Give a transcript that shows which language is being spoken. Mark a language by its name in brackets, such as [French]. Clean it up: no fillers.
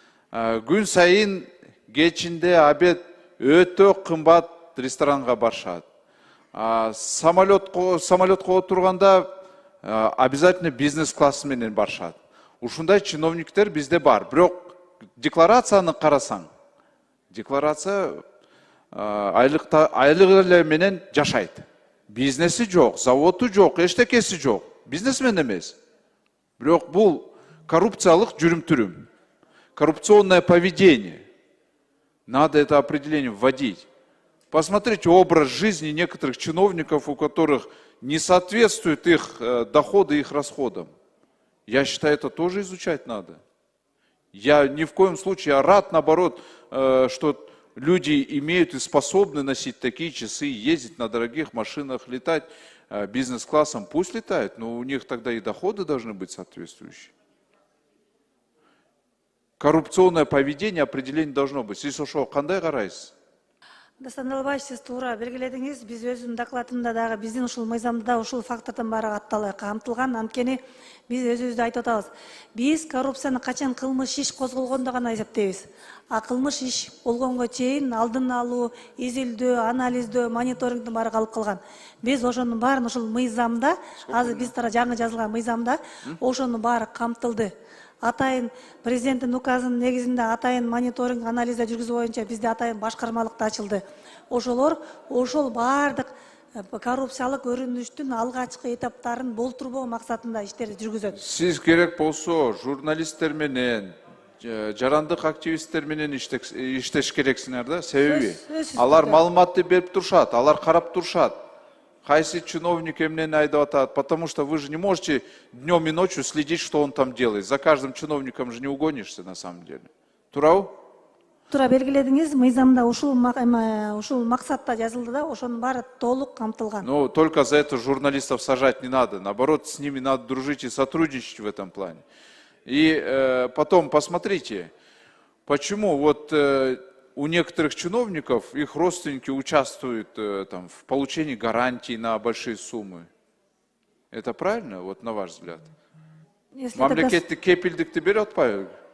[Kyrgyz] Күн сайын кечинде обед өтө кымбат ресторанга барышат. Самолетко отурганда обязательно бизнес-класс менен барышат. Ушундай чиновниктер бизде бар. Бирок декларацияны карасаң, декларация айлык эле менен жашайт. Бизнеси жок, заводу жок, эчтекеси жок. Бизнесмен эмес. Бирок бул коррупциялык жүрүм-түрүм. [Russian] Коррупционное поведение. Надо это определение вводить. Посмотрите образ жизни некоторых чиновников, у которых не соответствуют их доходы и их расходам. Я считаю, это тоже изучать надо. Я ни в коем случае, я рад, наоборот, что люди имеют и способны носить такие часы, ездить на дорогих машинах, летать бизнес-классом. Пусть летают, но у них тогда и доходы должны быть соответствующие. Коррупционное поведение, определение должно быть. [Kyrgyz] Сиз ошо кандай карайсыз? Дастандалбай, сиз туура белгиледиңиз. Биз өзүнүн докладында дагы биздин ушул мыйзамда ушул фактордун баары камтылган. Анткени биз өзүбүздү айтып атабыз. Биз коррупцияны качан кылмыш иш козголгондо гана эсептейбиз. А кылмыш иш болгонго чейин алдын алуу, изилдөө, анализдөө, мониторингдин баары калып калган. Биз ошонун баарын ушул мыйзамда, азыр биз тара жаңы жазылган мыйзамда ошонун баары камтылды. Атайын президенттин указынын негизинде атайын мониторинг анализде жүргүзүү боюнча бизде атайын башкармалыкта ачылды. Ошол баардык коррупциялык өрүнүштүн алгачкы этаптарын болтурбоо максатында иштерди жүргүзөт. Сиз керек болсо журналисттер менен, жарандык активисттер менен иштеш керексиңер да. Себеби алар маалыматты берип турушат, алар карап турушат. Хайси чиновник эмнени айдап атат, [Russian] потому что вы же не можете днем и ночью следить, что он там делает. За каждым чиновником же не угонишься на самом деле. [Kyrgyz] Турабы? Тура белгиледиңиз, мыйзамда ушул максатта жазылды да, ошонун баары толук камтылган. [Russian] Ну, только за это журналистов сажать не надо. Наоборот, с ними надо дружить и сотрудничать в этом плане. И потом посмотрите, почему вот у некоторых чиновников их родственники участвуют там, в получении гарантий на большие суммы. Это правильно, вот на ваш взгляд? [Kyrgyz] Мамлекеттик кепилдикти берет, Павел?